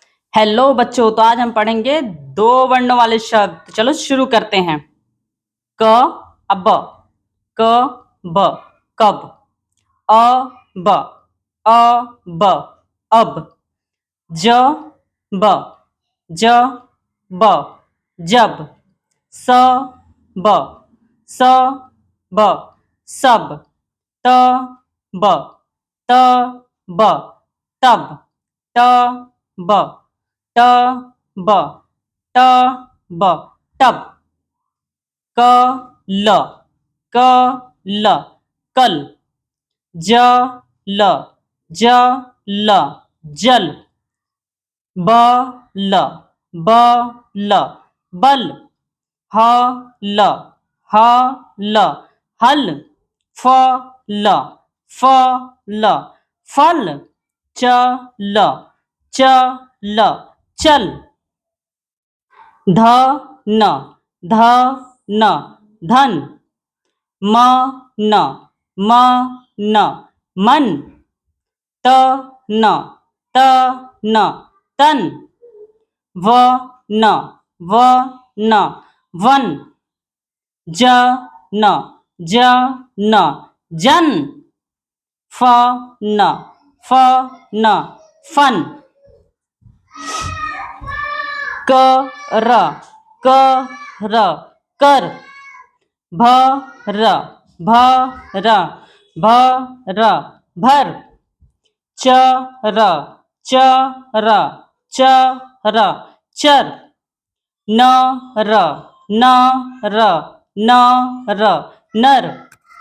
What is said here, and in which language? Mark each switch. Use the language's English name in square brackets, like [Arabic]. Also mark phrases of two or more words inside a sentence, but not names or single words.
[Hindi] हेलो बच्चों, तो आज हम पढ़ेंगे दो वर्णों वाले शब्द। चलो शुरू करते हैं। क अब क ब कब। अ ब अब। ज ब ज ब जब। स ब स ब सब। त ब त ब तब। त ब ट ब ट ब टब। क ल क ल कल। ज ल ज ल जल। ब ल ब ल बल। ह ल ह ल हल। फ ल फ ल फल। च ल च ल चल। ध न ध न धन। म न म न मन। त न त न तन। व न व न वन। ज न ज न जन। फ न फ न फन। क र क र कर। भ र भ र भ र भर। च र च र च र चर। न र न र न र नर।